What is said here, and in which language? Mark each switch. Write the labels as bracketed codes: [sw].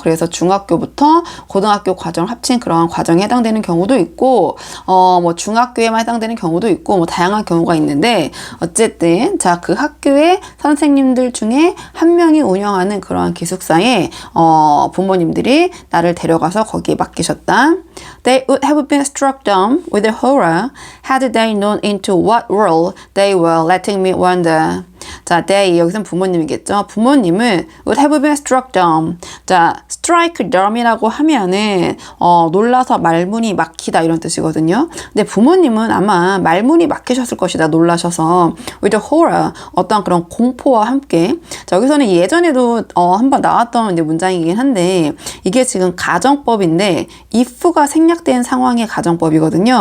[ko] 그래서 중학교부터 고등학교 과정을 합친 그러한 과정에 해당되는 경우도 있고, 뭐 중학교에만 해당되는 경우도 있고, 뭐 다양한 경우가 있는데 어쨌든 자, 그 학교의 선생님들 중에 한 명이 운영하는 그러한 기숙사에 부모님들이 나를 데려가서 거기에 맡기셨다. [en] They would have been struck dumb with horror had they known into what world they were letting me wander. [ko] 자, they, 여기서는 부모님이겠죠. 부모님은 [en] would have been struck dumb. [ko] 자, [en] strike dumb [ko] 이라고 하면은 놀라서 말문이 막히다 이런 뜻이거든요. 근데 부모님은 아마 말문이 막히셨을 것이다, 놀라셔서. [en] with horror, [ko] 어떤 그런 공포와 함께. 자, 여기서는 예전에도 한번 나왔던 이제 문장이긴 한데 이게 지금 가정법인데 if가 생략된 상황의 가정법이거든요.